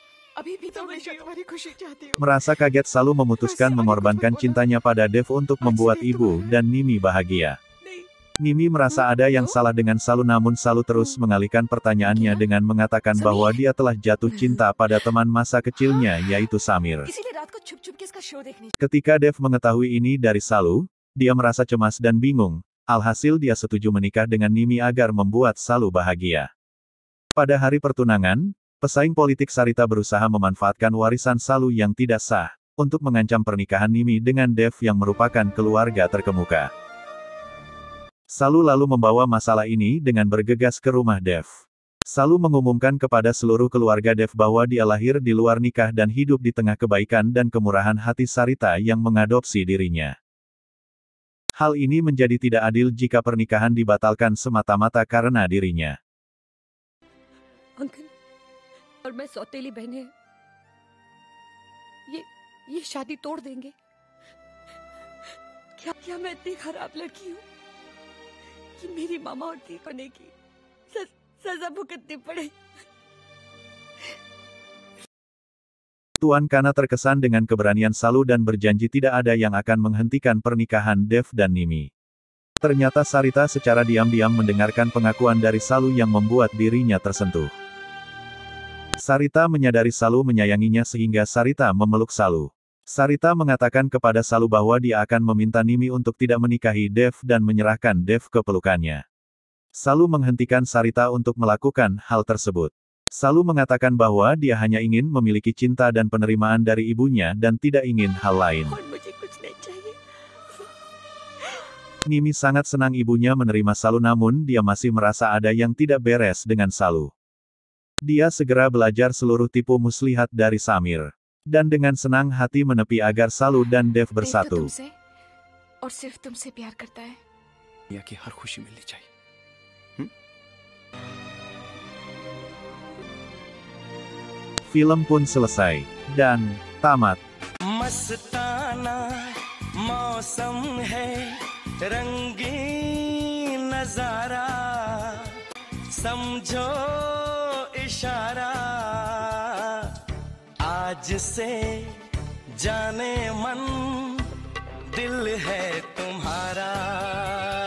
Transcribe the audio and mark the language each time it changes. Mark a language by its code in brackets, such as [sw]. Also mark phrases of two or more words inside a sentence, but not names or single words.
[hi] अभी भी तो मैं तुम्हारी खुशी चाहती हूँ. [id] Merasa kaget, Salu memutuskan mengorbankan cintanya pada Dev untuk membuat ibu dan Nimi bahagia. [hi] नहीं, [id] Nimi merasa ada yang salah dengan Salu, namun Salu terus mengalihkan pertanyaannya dengan mengatakan bahwa dia telah jatuh cinta pada teman masa kecilnya, yaitu Samir. [hi] इसीलिए रात को छुप-छुप के इसका शो देखने. [id] Ketika Dev mengetahui ini dari Salu, dia merasa cemas dan bingung. Alhasil dia setuju menikah dengan Nimi agar membuat Salu bahagia. Pada hari pertunangan, pesaing politik Sarita berusaha memanfaatkan warisan Salu yang tidak sah untuk mengancam pernikahan Nimi dengan Dev yang merupakan keluarga terkemuka. Salu lalu membawa masalah ini dengan bergegas ke rumah Dev. Salu mengumumkan kepada seluruh keluarga Dev bahwa dia lahir di luar nikah dan hidup di tengah kebaikan dan kemurahan hati Sarita yang mengadopsi dirinya. Hal ini menjadi tidak adil jika pernikahan dibatalkan semata-mata karena dirinya. [hi] अंकल और मैं सौतेली बहनें ये शादी तोड़ देंगे. क्या मैं इतनी खराब लड़की हूँ कि मेरी मामा और दी होने की सजा भुगतनी पड़े. [id] Tuan Kana terkesan dengan keberanian Salu dan berjanji tidak ada yang akan menghentikan pernikahan Dev dan Nimi. Ternyata Sarita secara diam-diam mendengarkan pengakuan dari Salu yang membuat dirinya tersentuh. Sarita menyadari Salu menyayanginya sehingga Sarita memeluk Salu. Sarita mengatakan kepada Salu bahwa dia akan meminta Nimi untuk tidak menikahi Dev dan menyerahkan Dev ke pelukannya. Salu menghentikan Sarita untuk melakukan hal tersebut. Salu mengatakan bahwa dia hanya ingin memiliki cinta dan penerimaan dari ibunya dan tidak ingin hal lain. [hi] और मुझे कुछ नहीं चाहिए. [id] Nimi sangat senang ibunya menerima Salu, namun dia masih merasa ada yang tidak beres dengan Salu. Dia segera belajar seluruh tipu muslihat dari Samir. Dan dengan senang hati menepi agar Salu dan Dev bersatu. [hi] तुमसे और सिर्फ तुमसे प्यार करता है. दुनिया की हर खुशी मिलनी चाहिए. [id] Film pun selesai dan tamat. [hi] मस्ताना मौसम है रंगीन नजारा समझो इशारा आज से जाने मन दिल है तुम्हारा